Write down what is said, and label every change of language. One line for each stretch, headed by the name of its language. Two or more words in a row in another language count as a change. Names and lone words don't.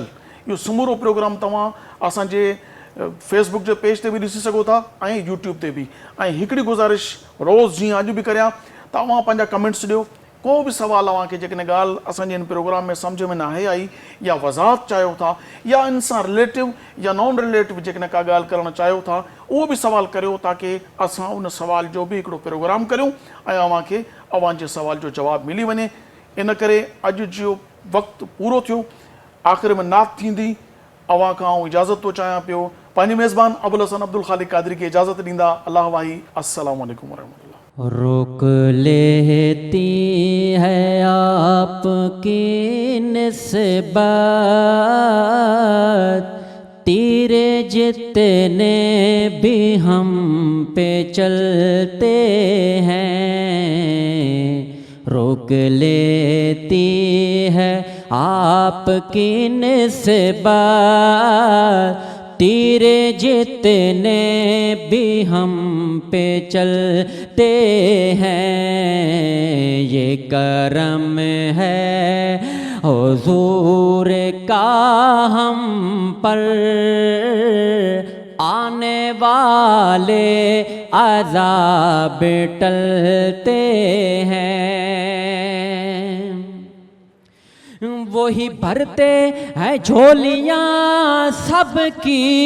Sindhi: इहो समूरो प्रोग्राम तव्हां असांजे फेसबुक जे पेज ते बि ॾिसी सघो था ऐं यूट्यूब ते बि। ऐं हिकिड़ी गुज़ारिश रोज़ जीअं अॼु बि करियां त अवां पंहिंजा कमेंट्स ॾियो। को बि सुवाल अव्हांखे जेकॾहिं ॻाल्हि असांजे हिन प्रोग्राम में सम्झ में न आहे आई या वज़ाहत चाहियो था या इन सां रिलेटिव या
English: non relative
Sindhi: जेकॾहिं का ॻाल्हि करणु चाहियो था, उहो बि सुवाल करियो ताकी असां उन सुवाल जो बि हिकिड़ो प्रोग्राम करियूं ऐं अव्हांखे अव्हांजे सुवाल जो जवाबु मिली वञे। इन करे अॼु जो वक़्तु पूरो थियो, आख़िर में नात थींदी। अव्हां खां इजाज़त थो चाहियां पियो। पंहिंजे मेज़बान अबुल हसन अब्दुल ख़ालिक क़ादरी खे इजाज़त ॾींदा। अल्लाह वाही,
Arabic: السلام عليكم ورحمة الله.
Urdu: روک لیتی ہے آپکی نسبت، تیر جتنے بھی ہم پہ چلتے ہیں. روک لیتی ہے آپکی نسبت، تیر جتنے بھی ہم پہ چلتے ہیں. یہ کرم ہے حضور کا ہم پر، آنے والے عذاب ٹلتے ہیں، وہی بھرتے ہیں جھولیاں سب کی،